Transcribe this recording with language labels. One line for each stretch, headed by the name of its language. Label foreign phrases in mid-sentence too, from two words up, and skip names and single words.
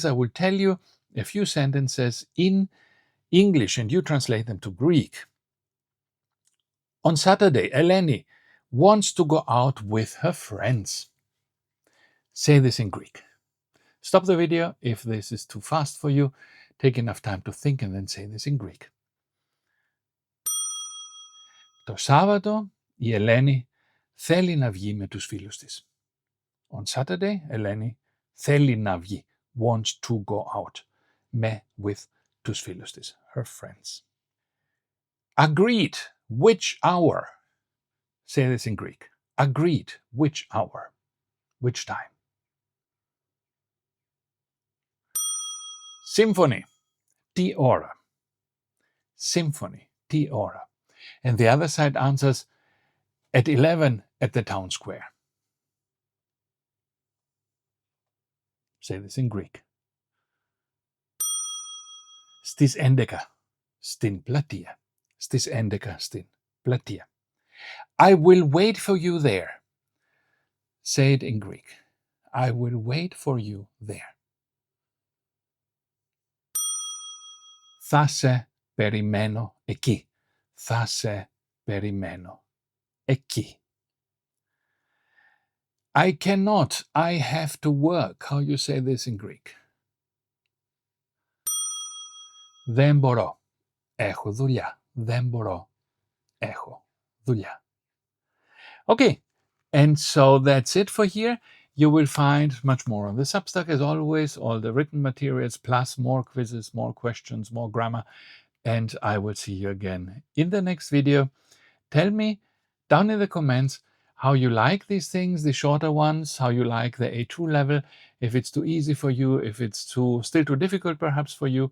English: I will tell you a few sentences in English, and you translate them to Greek. On Saturday, Eleni wants to go out with her friends. Say this in Greek. Stop the video if this is too fast for you. Take enough time to think and then say this in Greek.
Greek: Το Σάββατο η Ελένη θέλει να βγει με τους φίλους της.
English: On Saturday, Eleni
Greek: θέλει να βγει,
English: wants to go out, with
Greek: τους φίλους της,
English: her friends. Agreed, which hour? Say this in Greek. Agreed, which hour? Which time? Symphony,
Greek: τι ώρα? Symphony, τι ώρα?
English: And the other side answers, at 11 at the town square. Say this in Greek.
Greek: Στις 11 στην πλατεία. Στις 11 στην πλατεία.
English: I will wait for you there. Say it in Greek. I will wait for you there.
Greek: Θα σε περιμένω εκεί. Θα σε περιμένω εκεί.
English: I cannot. I have to work. How you say this in Greek?
Greek: Δεν μπορώ. Έχω δουλειά. Δεν μπορώ. Έχω δουλειά.
English: Okay, and so that's it for here. You will find much more on the Substack as always, all the written materials, plus more quizzes, more questions, more grammar. And I will see you again in the next video. Tell me down in the comments how you like these things, the shorter ones, how you like the A2 level, if it's too easy for you, if it's still too difficult perhaps for you.